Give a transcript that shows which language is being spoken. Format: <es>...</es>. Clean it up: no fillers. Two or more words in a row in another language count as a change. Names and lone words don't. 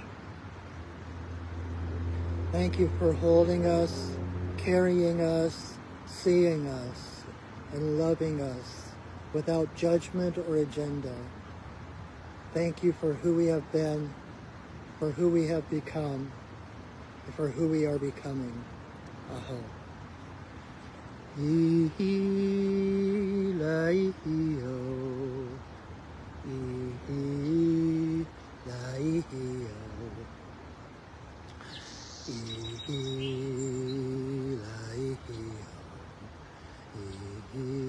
<en>Thank you for holding us, carrying us, seeing us, and loving us without judgment or agenda. Thank you for who we have been, for who we have become, and for who we are becoming. Aho. Ihi laihi o, ihi laihi o, ihi laihi o,</en>